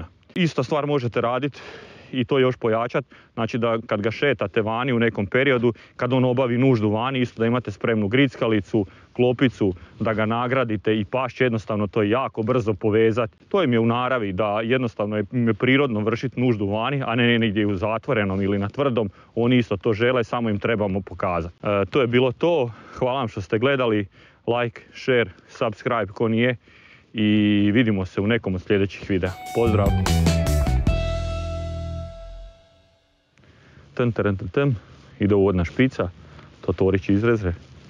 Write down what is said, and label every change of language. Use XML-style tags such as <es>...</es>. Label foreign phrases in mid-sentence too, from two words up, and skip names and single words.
<hr>Ista stvar možete raditi i to još pojačati, znači da kad ga šetate vani u nekom periodu, kad on obavi nuždu vani, isto da imate spremnu grickalicu, klopicu, da ga nagradite i pas će jednostavno to jako brzo povezati. To im je u naravi da jednostavno je prirodno vršiti nuždu vani, a ne negdje u zatvorenom ili na tvrdom. Oni isto to žele, samo im trebamo pokazati. To je bilo to. Hvala vam što ste gledali.</hr> <en>Like, share, subscribe</en> <hr>ko nije i vidimo se u nekom od sljedećih videa. Pozdrav! Ide uvodna špica, Totorić izreze.</hr>